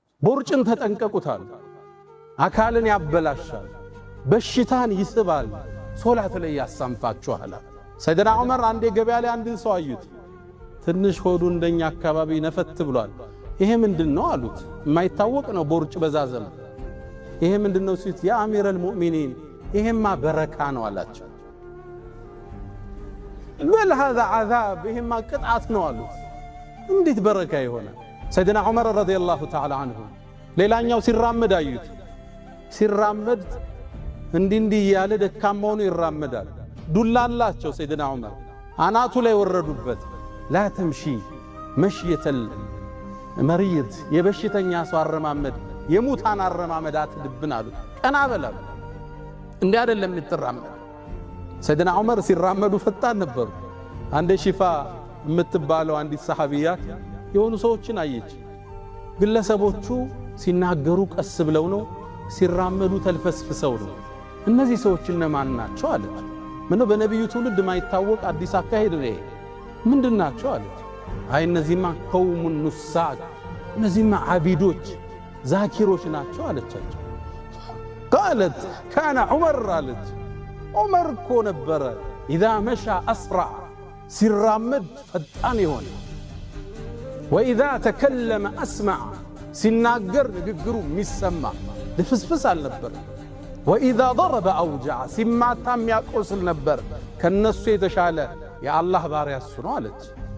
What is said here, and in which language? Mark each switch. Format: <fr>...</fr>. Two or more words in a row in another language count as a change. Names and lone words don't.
<am>ቦርጭን ተጠንቀቁታል አካልን ያበላሻል በሽታን ይስባል ሶላት ላይ ያሳንፋችኋል ሰይድና ዑመር አንዴ ገበያ ላይ አንድን ሰው አዩት ትንሽ ሆዱ እንደኛ አካባቢ ነፈት ብሏል ይሄ ምንድነው አሉት የማይታወቅ ነው ቦርጭ በዛዘም ይሄ ምንድነው ሲት ያ አሚረል ሙእሚኒን ይሄማ በረካ ነው አላቸው بل</am> <ar>هذا عذاب</ar> <am>ይሄማ ቅጣት ነው አሉት እንዴት በረካ ይሆናል ሰይድና ዑመር ረዲየላሁ ተዓላ ዐንሁ ሌላኛው ሲራመድ አዩት ሲራመድ እንዲህ ያለ ደካማው ነው ይራመዳል ዱላ አላቸው ሰይድና ዑመር አናቱ ላይ ወረዱበት لا</am> <ar>تمشي مشية المريض</ar> <am>የበሽተኛ ሰው አረማመድ የሙታን አረማመድ አትድብን አሉት ቀና በላሉ እንዴ አይደለም ልትራመድ ሰይድና ዑመር ሲራመዱ ፈጣን ነበሩ አንዴ ሺፋ የምትባለው አንዲት ሰሃቢያት የሆኑ ሰዎችን አየች ግለሰቦቹ ሲናገሩ ቀስ ብለው ነው ሲራመዱ ተልፈስፍሰው ነው እነዚህ ሰዎች እነማን ናቸው አለች ምነው በነብዩ ትውልድ ማይታወቅ አዲስ አካሄድ ነው ምንድናቸው አለች አይ እነዚህማ ቀውሙ ኑሳክ እነዚህማ አቢዶች ዛኪሮች ናቸው አለቻቸው</am> <ar>قالت كان عمر قالت عمر كو نبره اذا مشى اسرع</ar> <am>ሲራመድ ፈጣን ይሆን</am> <ar>واذا تكلم اسمع</ar> <am>ሲናገር ንግግሩ የሚሰማ ለፍስፍስ አልነበር</am> <ar>واذا ضرب اوجع</ar> <am>ሲማታም ያቆስል ነበር ከነሱ የተሻለ የአላህ ባሪያ እሱ ነው አለች</am>